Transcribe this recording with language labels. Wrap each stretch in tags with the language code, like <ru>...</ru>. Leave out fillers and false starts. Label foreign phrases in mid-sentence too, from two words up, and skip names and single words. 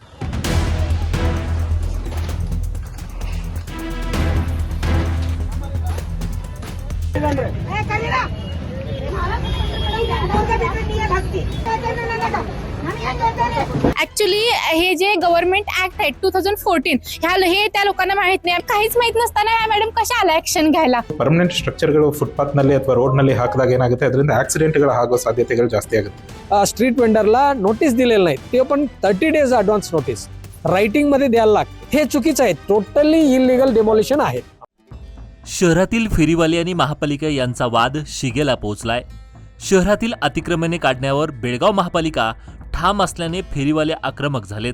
<mr>ऍक्च्युली हे जे</mr> <en>government act</en> <mr>आहे 2014 हे त्या लोकांना माहित नाही, काहीच माहित नसताना मॅडम कशा आला ऍक्शन घ्यायला।</mr> <en>permanent structures</en> <kn>ಫುಟ್ಪಾತ್ ನಲ್ಲಿ ಅಥವಾ ರೋಡ್ ನಲ್ಲಿ ಹಾಕಿದಾಗ ಏನಾಗುತ್ತೆ, ಅದರಿಂದ ಆಕ್ಸಿಡೆಂಟ್ಗಳು ಆಗೋ ಸಾಧ್ಯತೆಗಳು ಜಾಸ್ತಿ ಆಗುತ್ತೆ।</kn> <en>street vendor</en> <mr>नोटीस दिलेलं नाही, ते पण 30</mr> <en>days advance notice writing</en> <mr>मध्ये द्यायला लागते। हे चुकीचं आहे,</mr> <en>totally illegal demolition</en> <mr>आहे। शहरातील फेरीवाले आणि महापालिका यांचा वाद शिगेला पोहोचलाय। शहरातील अतिक्रमणे काढण्यावर बेळगाव महापालिका ठाम असल्याने फेरीवाले आक्रमक झालेत।</mr>